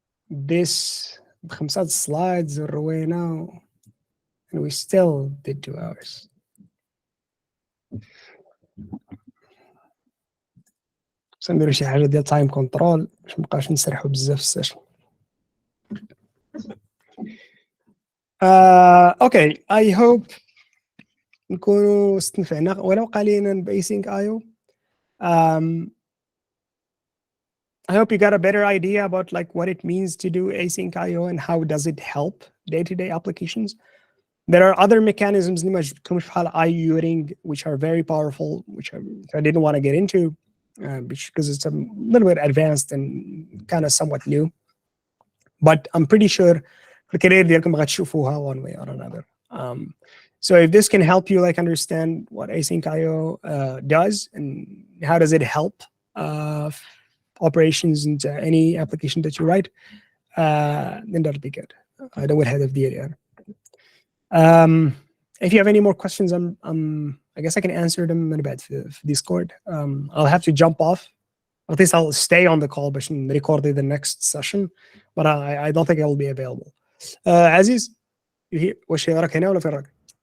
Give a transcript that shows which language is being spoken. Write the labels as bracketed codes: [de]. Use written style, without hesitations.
[en] This [ar] بخمسة [en] slides [ar] روينا [en] and we still did 2 hours. [ar] بس نديرو شي حاجة ديال تايم كنترول باش مبقاوش نسرحو بزاف في السيشن. اوكي [en] I hope [ar] نكونوا استنفعنا ولو قليلا بأسينك IO. [en] I hope you got a better idea about like what it means to do async IO and how does it help day-to-day applications. There are other mechanisms IOing which are very powerful, which I didn't want to get into because it's a little bit advanced and kind of somewhat new. But I'm pretty sure one way or another. So if this can help you like understand what async IO does and how does it help operations into any application that you write, then that'll be good. I don't have the area. If you have any more questions, I guess I can answer them in a bit for Discord. I'll have to jump off. At least I'll stay on the call, but record the next session. But I don't think I will be available. [ar] Aziz, [en] you here? [ar] واش راك هنا ولا فين راك؟